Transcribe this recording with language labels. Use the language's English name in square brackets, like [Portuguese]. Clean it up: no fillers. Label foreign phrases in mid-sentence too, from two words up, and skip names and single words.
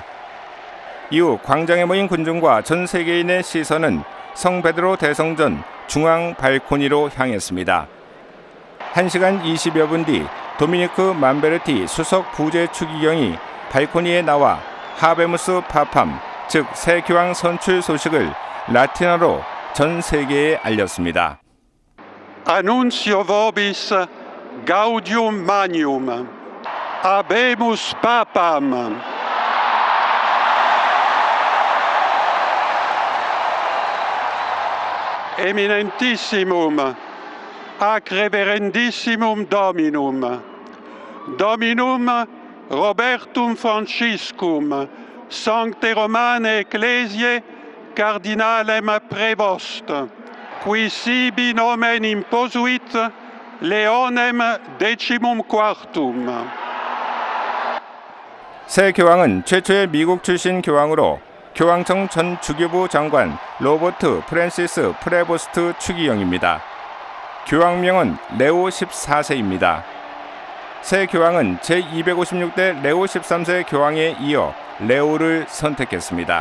[Korean] 이후 광장에 모인 군중과 전 세계인의 시선은 성 베드로 대성전 중앙 발코니로 향했습니다. 1시간 20여 분 뒤 도미니크 만베르티 수석 부재 추기경이 발코니에 나와 [Latin] habemus papam, [Korean] 즉 새 교황 선출 소식을 라틴어로 전 세계에 알렸습니다. [Latin] Annuncio vobis gaudium magnum, habemus papam. Eminentissimum, ac reverendissimum Dominum, Dominum Robertum Franciscum, Sancte Romane Ecclesiae, Cardinalem Prevost, qui sibi nomen imposuit Leonem Decimum Quartum. [Korean] 새 교황은 최초의 미국 출신 교황으로 교황청 전 주교부 장관 로버트 프랜시스 프레보스트 추기경입니다. 교황명은 레오 14세입니다. 새 교황은 제256대 레오 13세 교황에 이어 레오를 선택했습니다.